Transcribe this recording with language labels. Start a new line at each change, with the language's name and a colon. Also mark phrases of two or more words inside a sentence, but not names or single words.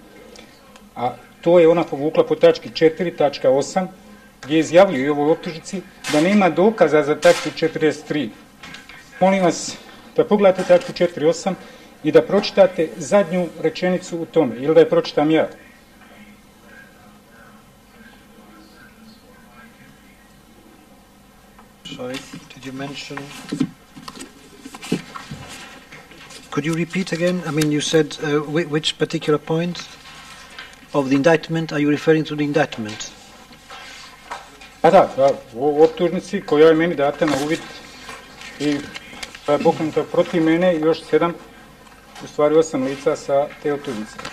Bosnian: A to je ona povukla po tački 4, tačka 8, gdje izjavljuje i u ovoj optužnici da nema dokaza za tačku 43. Molim vas da pogledate tačku 4.8 i da pročitate zadnju rečenicu u tome, ili da je pročitam ja.
English: Sorry, did you mention? Could you repeat again? I mean, you said which particular point of the indictment? Are you referring to the indictment?
Bosnian: Da, u optužnici koja je meni data na uvid i koja je pokrenuta protiv mene i još 7, u stvari 8 lica sa te optužnice.